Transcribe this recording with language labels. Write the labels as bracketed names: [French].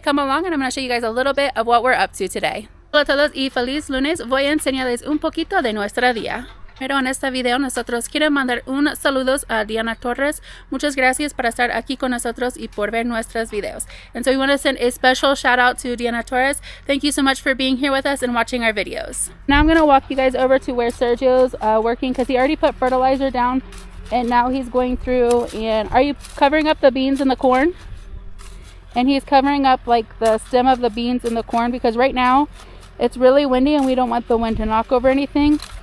[English] Come along and I'm going to show you guys a little bit of what we're up to today. [Spanish] Hola a todos y feliz lunes. Voy a enseñarles un poquito de nuestra día. Pero en este video nosotros quiero mandar un saludos a Diana Torres. Muchas gracias por estar aquí con nosotros y por ver nuestros videos. [English] And so we want to send a special shout out to Diana Torres. Thank you so much for being here with us and watching our videos. Now I'm going to walk you guys over to where Sergio's working because he already put fertilizer down and now he's going through. And are you covering up the beans and the corn? And he's covering up like the stem of the beans and the corn because right now it's really windy and we don't want the wind to knock over anything.